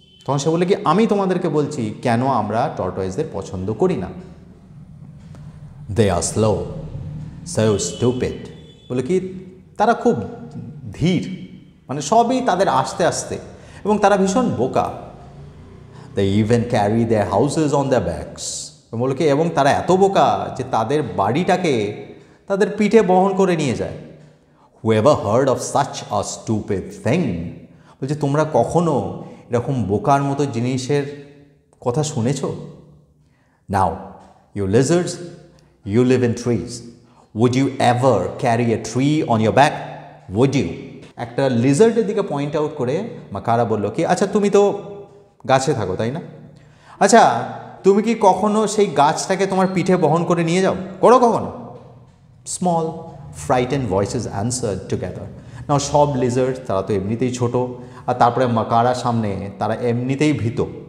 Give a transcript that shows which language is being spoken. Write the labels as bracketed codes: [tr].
[bn] তখন সে বলে কি, আমি তোমাদেরকে বলছি কেন আমরা টর্টয়েসদের পছন্দ করি না। [en] They are slow, so stupid. [bn] বলে কি, তারা খুব ধীর, মানে সবই তাদের আস্তে আস্তে, এবং তারা ভীষণ বোকা। [en] They even carry their houses on their backs. [bn] বলে কি, এবং তারা এত বোকা যে তাদের বাড়িটাকে তাদের পিঠে বহন করে নিয়ে যায়। [en] Whoever heard of such a stupid thing? [bn] বলছে, তোমরা কখনো এরকম বোকার মতো জিনিসের কথা শুনেছ? [en] Now, you lizards, you live in trees. Would you ever carry a tree on your back? Would you? [bn] একটা লিজার্ডের দিকে পয়েন্ট আউট করে মাকারা বলল কি, আচ্ছা তুমি তো গাছে থাকো তাই না? আচ্ছা তুমি কি কখনো সেই গাছটাকে তোমার পিঠে বহন করে নিয়ে যাও? করো কখনো? [en] Small frightened voices answered together. [bn] নাও সব লিজার্ড তারা তো এমনিতেই ছোট, আর তারপরে মাকারা সামনে তারা এমনিতেই ভীত।